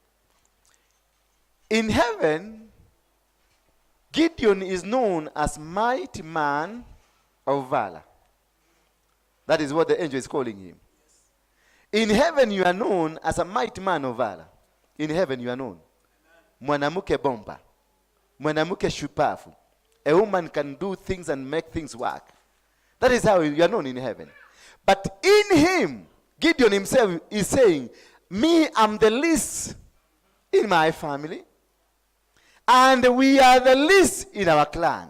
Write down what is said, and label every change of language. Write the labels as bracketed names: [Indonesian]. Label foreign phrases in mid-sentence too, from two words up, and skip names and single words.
[English] In heaven, Gideon is known as mighty man of valor. That is what the angel is calling him. In heaven you are known as a mighty man of valor. In heaven you are known. [Swahili] Mwanamuke bomba. Mwanamuke shupafu. [English] A woman can do things and make things work. That is how you are known in heaven. But in him, Gideon himself is saying, me, I'm the least in my family. And we are the least in our clan.